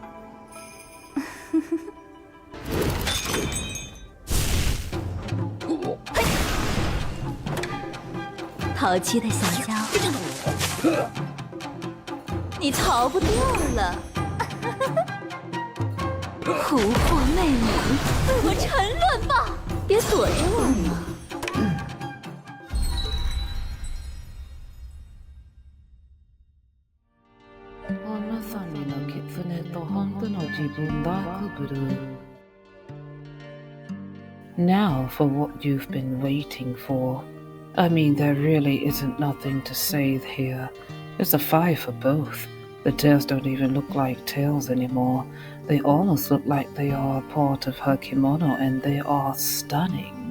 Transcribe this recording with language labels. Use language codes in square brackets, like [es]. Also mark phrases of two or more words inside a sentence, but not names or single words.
[zh] 淘气的小家伙。你逃不掉了，蛊惑魅女，为我沉沦吧！别躲着我嘛。 [ja] あなたにの狐と本当の自分ダークブルー。 [en] Now for what you've been waiting for. I mean, there really isn't nothing to say here. It's a 5 for both. The tails don't even look like tails anymore. They almost look like they are a part of her kimono, and they are stunning.